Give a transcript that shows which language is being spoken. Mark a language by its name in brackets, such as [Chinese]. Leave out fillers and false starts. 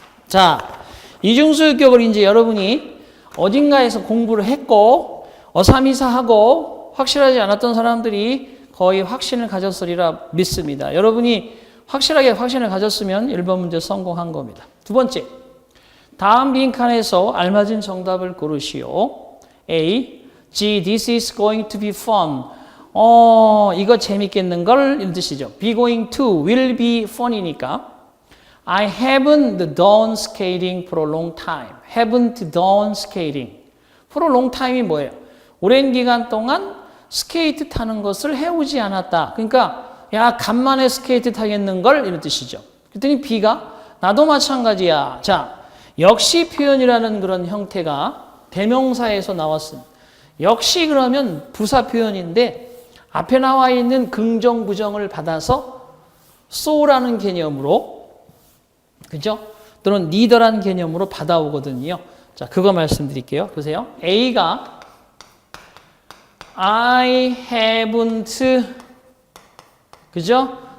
[Korean] 자, 이중소유격을 이제 여러분이 어딘가에서 공부를 했고 어삼이사하고 확실하지 않았던 사람들이 거의 확신을 가졌으리라 믿습니다. 여러분이 확실하게 확신을 가졌으면 1번 문제 성공한 겁니다. 두 번째, 다음 빈칸에서 알맞은 정답을 고르시오. [English] A, G, this is going to be fun. [Korean] 이거 재밌겠는걸 이런 뜻이죠. [English] be going to, will be fun이니까 I haven't done skating for a long time. haven't done skating. for a long time이 [Korean] 뭐예요? 오랜 기간 동안 스케이트 타는 것을 해오지 않았다. 그러니까 야 간만에 스케이트 타겠는걸 이런 뜻이죠. 그랬더니 B가 나도 마찬가지야. 자, 역시 표현이라는 그런 형태가 대명사에서 나왔습니다. 역시 그러면 부사 표현인데 앞에 나와 있는 긍정, 부정을 받아서 so라는 개념으로, 그죠? 또는 neither라는 개념으로 받아오거든요. 자, 그거 말씀드릴게요. 보세요. A가 [English] I haven't, [Korean] 그죠?